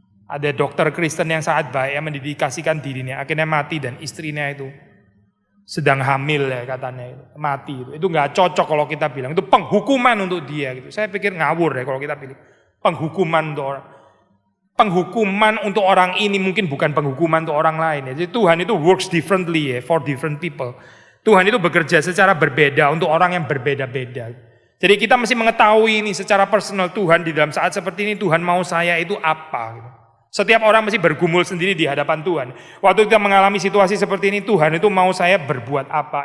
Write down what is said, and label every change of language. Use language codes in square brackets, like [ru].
[id] Ada dokter Kristen yang sangat baik yang mendedikasikan dirinya, akhirnya mati dan istrinya itu sedang hamil ya katanya mati itu nggak cocok kalau kita bilang itu penghukuman untuk dia gitu. Saya pikir ngawur ya kalau kita pilih penghukuman untuk orang ini mungkin bukan penghukuman untuk orang lain ya. Jadi Tuhan itu [en] works differently [id] ya [en] for different people. [id] Tuhan itu bekerja secara berbeda untuk orang yang berbeda-beda. Jadi kita mesti mengetahui ini secara personal Tuhan di dalam saat seperti ini Tuhan mau saya itu apa gitu. Setiap orang mesti bergumul sendiri di hadapan Tuhan. Waktu kita mengalami situasi seperti ini, Tuhan itu mau saya berbuat apa.